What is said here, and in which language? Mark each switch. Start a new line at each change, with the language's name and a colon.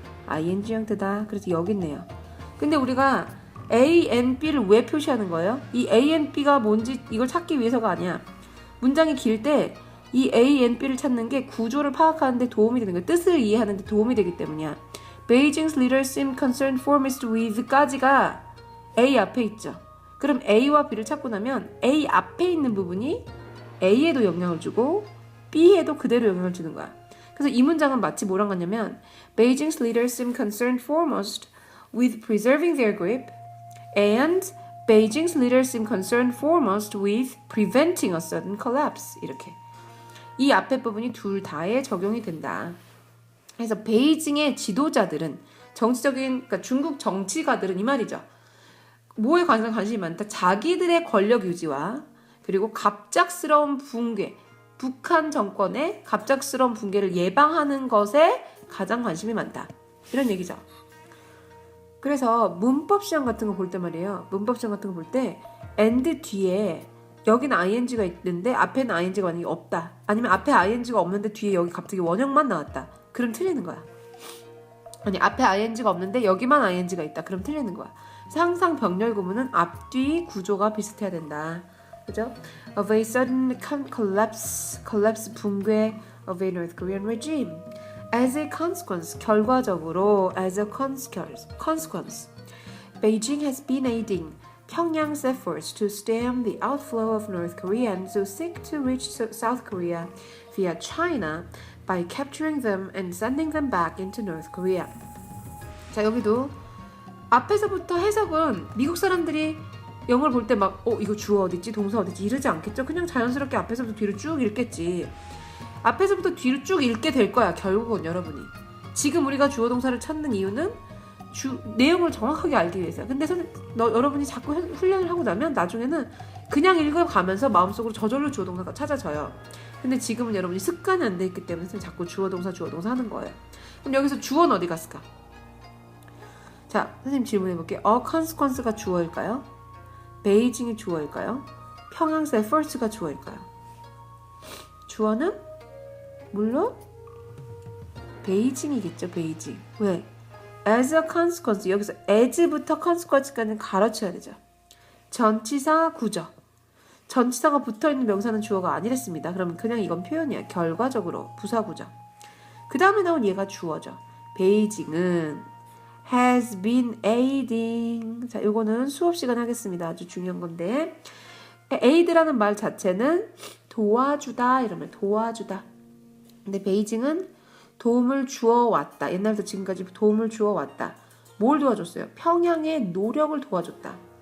Korean: ing 형태다. 그래서 여기 있네요. 근데 우리가 A and B를 왜 표시하는 거예요? 이 A and B가 뭔지 이걸 찾기 위해서가 아니야. 문장이 길 때 이 A and B를 찾는 게 구조를 파악하는 데 도움이 되는 거야. 뜻을 이해하는 데 도움이 되기 때문이야.
English: Beijing's leaders seem concerned for Mr.
Korean: With까지가 A 앞에 있죠. 그럼 A와 B를 찾고 나면 A 앞에 있는 부분이 A에도 영향을 주고 B에도 그대로 영향을 주는 거야. 그래서 이 문장은 마치 뭐랑 같냐면
English: Beijing's leaders seem concerned foremost with preserving their grip and Beijing's leaders seem concerned foremost with preventing a sudden collapse.
Korean: 이렇게. 이 앞에 부분이 둘 다에 적용이 된다. 그래서 베이징의 지도자들은 정치적인, 그러니까 중국 정치가들은 이 말이죠. 뭐에 관심이 많다? 자기들의 권력 유지와 그리고 갑작스러운 붕괴, 북한 정권의 갑작스러운 붕괴를 예방하는 것에 가장 관심이 많다. 이런 얘기죠. 그래서 문법 시험 같은 거 볼 때 말이에요. 문법 시험 같은 거 볼 때 and 뒤에 여기는 ing가 있는데 앞에는 ing가 만약에 없다. 아니면 앞에 ing가 없는데 뒤에 여기 갑자기 원형만 나왔다. 그럼 틀리는 거야. 아니 앞에 ing가 없는데 여기만 ing가 있다. 그럼 틀리는 거야. 그래서 항상 병렬구문은 앞뒤 구조가 비슷해야 된다. 그죠?
English: Of a sudden collapse
Korean: 붕괴
English: of a North Korean regime. As a consequence,
Korean: 결과적으로
English: as a consequence, Beijing has been aiding Pyongyang's efforts to stem the outflow of North Koreans who seek to reach South Korea via China by capturing them and sending them back into North Korea.
Korean: 자, 여기도 앞에서부터 해석은 미국 사람들이 영어를 볼 때 막 이거 주어 어딨지? 동사 어딨지? 이러지 않겠죠? 그냥 자연스럽게 앞에서부터 뒤로 쭉 읽겠지. 앞에서부터 뒤로 쭉 읽게 될 거야. 결국은 여러분이. 지금 우리가 주어 동사를 찾는 이유는 내용을 정확하게 알기 위해서야. 근데 여러분이 자꾸 훈련을 하고 나면 나중에는 그냥 읽어가면서 마음속으로 저절로 주어 동사가 찾아져요. 근데 지금은 여러분이 습관이 안 돼 있기 때문에 자꾸 주어 동사 하는 거예요. 그럼 여기서 주어는 어디 갔을까? 자, 선생님 질문해 볼게요. consequence가 주어일까요? 베이징이 주어일까요? 평양's efforts가 주어일까요? 주어는 물론 베이징이겠죠. 베이징. 왜? as a consequence. 여기서 as부터 consequence까지는 가로쳐야 되죠. 전치사 구조. 전치사가 붙어있는 명사는 주어가 아니랬습니다. 그러면 그냥 이건 표현이야. 결과적으로 부사 구조. 그 다음에 나온 얘가 주어죠.
English: 베이징은 has been aiding.
Korean: 자, 요거는 수업 시간에 하겠습니다. 아주 중요한 건데 aid라는 말 자체는 도와주다 이러면 도와주다. 근데 베이징은 도움을 주어왔다. 옛날부터 지금까지 도움을 주어왔다. 뭘 도와줬어요? 평양의 노력을 도와줬다.